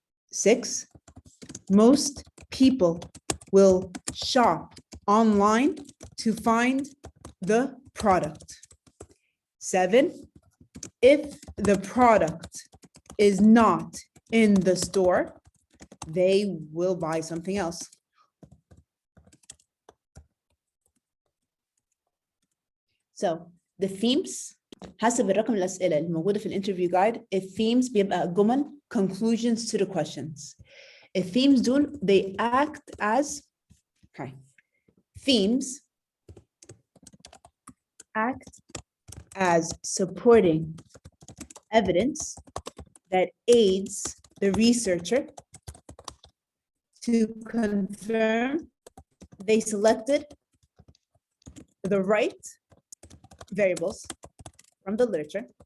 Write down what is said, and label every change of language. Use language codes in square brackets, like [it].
[en] 6, most people will shop online to find the product. 7, if the product is not in the store, they will buy something else. So the themes [ar] حسب الرقم الأسئلة الموجودة في الانترفيو جايد. الثيمز بيبقى جمل [en] conclusions to the questions. [ar] الثيمز دول [en] they act as themes act as supporting evidence that aids the researcher to confirm they selected the right variables from the literature.